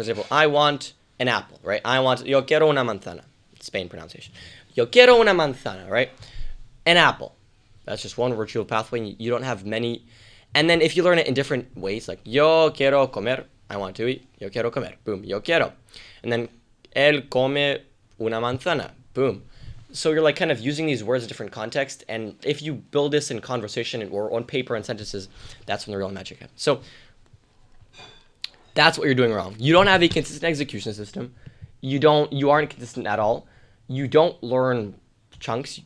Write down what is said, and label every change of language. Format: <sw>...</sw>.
<en>For example, I want an apple, right? I want,</en> <es>yo quiero una manzana.</es> <en>Spain pronunciation.</en> <es>Yo quiero una manzana,</es> <en>right? An apple. That's just one retrieval pathway. You don't have many. And then if you learn it in different ways, like</en> <es>yo quiero comer,</es> <en>I want to eat.</en> <es>Yo quiero comer. Boom. Yo quiero.</es> <en>And then</en> <es>él come una manzana.</es> <en>Boom. So you're like kind of using these words in different contexts, and if you build this in conversation or on paper and sentences, that's when the real magic happens. So that's what you're doing wrong. You don't have a consistent execution system. You aren't consistent at all. You don't learn chunks.</en>